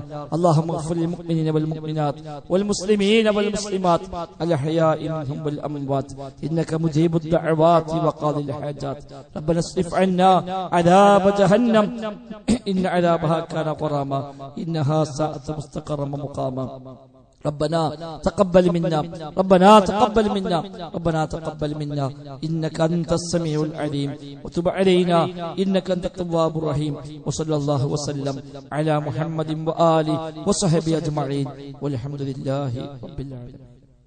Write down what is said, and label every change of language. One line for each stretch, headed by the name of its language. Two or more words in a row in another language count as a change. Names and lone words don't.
Arabic: اللهم اغفر للمؤمنين والمؤمنات والمسلمين والمسلمات الأحياء منهم والأموات إنك مجيب الدعوات وقاضي الحاجات. ربنا اصرف عنا عذاب جهنم إن عذابها كان غراما إنها ساءت مستقرا مقاما. ربنا تقبل منا ربنا تقبل منا ربنا تقبل منا إنك أنت السميع العليم وتب علينا إنك أنت التواب الرحيم. وصلى الله وسلم على محمد وآله وصحبه أجمعين والحمد لله رب العالمين.